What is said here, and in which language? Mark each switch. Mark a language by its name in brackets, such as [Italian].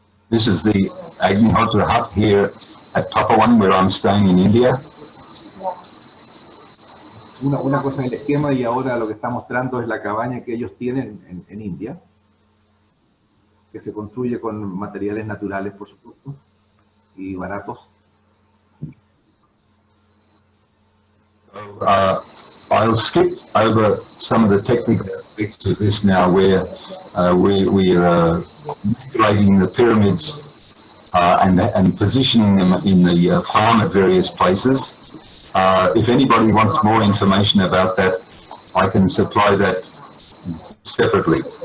[English] This is the Agnihotra hut here at Tapawan, where I'm staying in India. [Spanish] Una cosa en el esquema, y ahora lo que está mostrando es la cabaña que ellos tienen en India, que se construye con materiales naturales, por supuesto, y baratos. [English] I'll skip over some of the technical aspects of this now, where we are manipulating the pyramids and positioning them in the farm at various places. If anybody wants more information about that, I can supply that separately.